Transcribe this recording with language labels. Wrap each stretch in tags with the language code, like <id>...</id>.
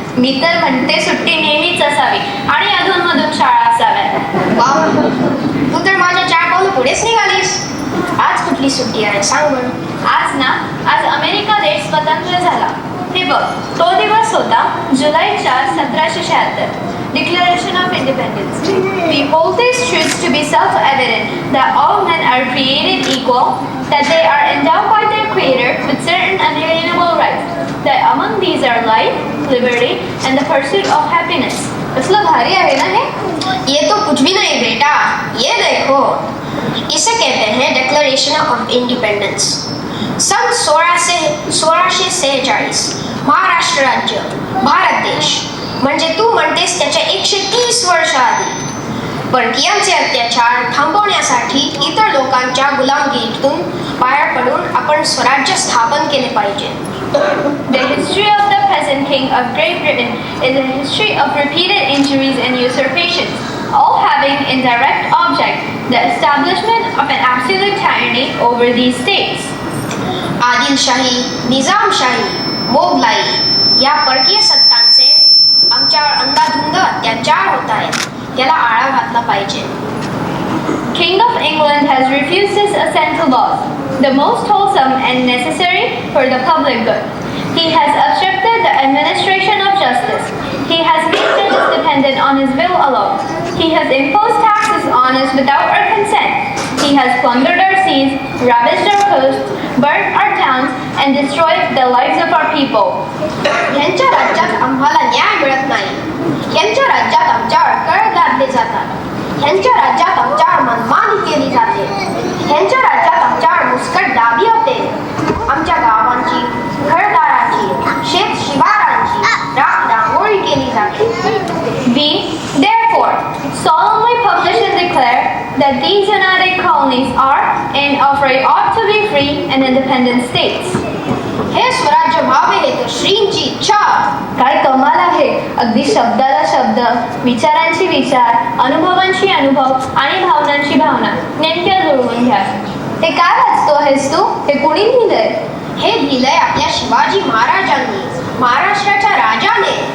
<mr>मी तर म्हणते सुट्टी नेहमीच असावी आणि अधूनमधून शाळा असाव्यात. वा, तू तर माझ्या 4 पावलं पुढेच निघालीस. आज कुठली सुट्टी आहे सांग बरं. आज अमेरिका देश स्वतंत्र झाला. हे बघ, तो दिवस होता जुलै 4, 1776, Declaration of Independence.</mr> <en>We hold these truths to be self-evident, that all men are created equal, that they are endowed by their Creator with certain unalienable rights, that among these are life, liberty, and the pursuit of happiness.</en> <mr>कसलं भारी आहे ना हे?</mr> <hi>ये तो कुछ भी नहीं बेटा, ये देखो. इसे कहते हैं डिक्लेरेशन ऑफ इंडिपेंडेंस.</hi> <mr>सन 1646 महाराष्ट्र राज्य, भारत देश. म्हणजे तू म्हणतेस त्याच्या 130 वर्ष आधी. परकीयांचे अत्याचार थांबवण्यासाठी इतर लोकांच्या गुलामगिरीतून बाहेर पडून आपण स्वराज्य स्थापन केले पाहिजे.</mr> <en>The history of the present king of Great Britain is a history of repeated injuries and usurpations, all having in direct object the establishment of an absolute tyranny over these states.</en> <mr>Adilshahi, Nizamshahi, Mughlai या परकीय सत्तांचे आमच्यावर अंधाधुंद अत्याचार होत आहेत. त्याला आळा घातला पाहिजे.</mr> <en>King of England has refused to assent to laws, the most wholesome and necessary for the public good. He has obstructed the administration of justice. He has made judges dependent on his will alone. He has imposed taxes on us without our consent. He has plundered our seas, ravaged our coasts, burnt our towns, and destroyed the lives of our people.</en> <mr>ह्यांच्या राज्यात आम्हाला न्याय मिळत नाही. ह्यांच्या राज्यात आमच्यावर कर लादले जातात. ह्यांच्या राज्यात आमच्यावर मनमानी केली जाते. ह्यांच्या राज्यात आमच्यावर मुस्कट दाबी होते. आमच्या गावांची, घरदारांची, शेत शिवारांची रांगोळी केली जाते.</mr> <en>We, therefore, solemnly publish and declare that these United Colonies are and ought to be free and independent states.</en> <mr>हे स्वराज्य व्हावे हे तर श्रींची इच्छा. काय कमाल आहे. अगदी शब्दाला शब्द, विचारांची विचार, अनुभवांची अनुभव आणि भावनांची भावना नेमक्या जुळवून घ्या. हे काय वाचतो आहेस तू? हे कुणी लिहिलंय? हे लिहिलंय आपल्या शिवाजी महाराजांनी, महाराष्ट्राच्या राजाने.</mr>